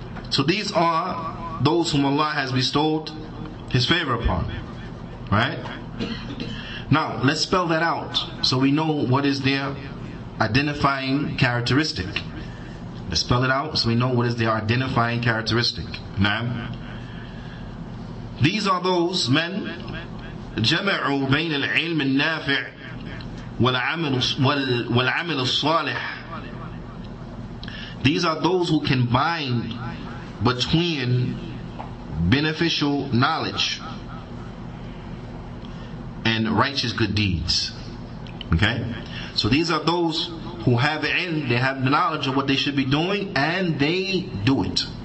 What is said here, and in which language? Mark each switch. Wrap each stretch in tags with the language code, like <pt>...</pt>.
<en>So these are those whom Allah has bestowed His favor upon. Right? Now, let's spell that out so we know what is their identifying characteristic. Let's spell it out so we know what is their identifying characteristic. Naam. These are those men</en> <ar>جمعوا بين العلم النافع والعمل الصالح.</ar> <en>These are those who can bind between beneficial knowledge and righteous good deeds. Okay? So these are those who have ilm, they have the knowledge of what they should be doing, and they do it.</en>